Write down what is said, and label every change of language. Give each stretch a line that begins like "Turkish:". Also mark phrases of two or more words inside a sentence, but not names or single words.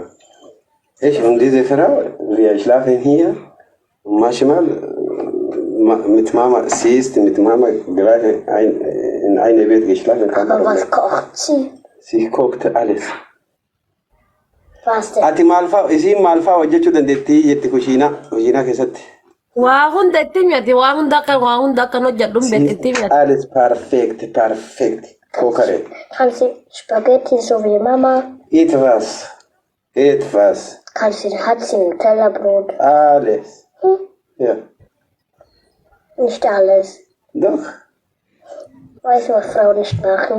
German: Ich und diese Frau, wir schlafen hier. Und manchmal mit Mama, sie ist mit Mama gerade in einem Bett geschlafen. Aber was kocht sie? Sie kocht alles. Was denn?
Oromo: Ati malfa, isin malfa hojjechuu dandeettii jetti kushiinaa keessatti. Waa hunda itti miyati waa hunda akkan hojjedhuun beekti miyati.
German: Alles perfekt. Kookare. Kann sie Spaghetti so wie Mama? Etwas. Hat sie Nutella-Brot? Alles. Ja. Nicht alles. Doch. Weißt du, was Frauen nicht machen?